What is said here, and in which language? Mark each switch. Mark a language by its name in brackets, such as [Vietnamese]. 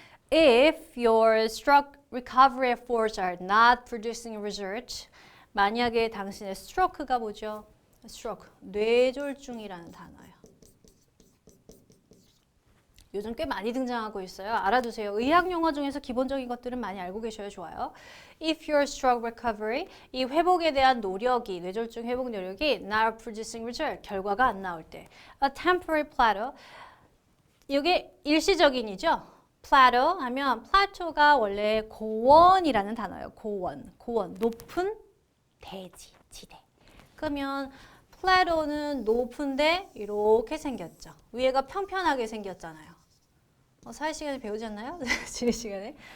[English] If your stroke recovery efforts are not producing results, [Korean] 만약에 당신의 stroke가 뭐죠? stroke, 뇌졸중이라는 단어예요. 요즘 꽤 많이 등장하고 있어요. 알아두세요. 의학 용어 중에서 기본적인 것들은 많이 알고 계셔야 좋아요. [English] If your stroke recovery, [Korean] 이 회복에 대한 노력이, 뇌졸중 회복 노력이 [English] not producing result, [Korean] 결과가 안 나올 때. [English] A temporary plateau, [Korean] 이게 일시적인이죠. plateau 하면 plateau가 원래 고원이라는 단어예요. 고원, 높은 대지, 지대. 그러면 plateau는 높은데 이렇게 생겼죠. 위에가 평평하게 생겼잖아요. 사회 시간에 배우지 않나요? 지리 시간에.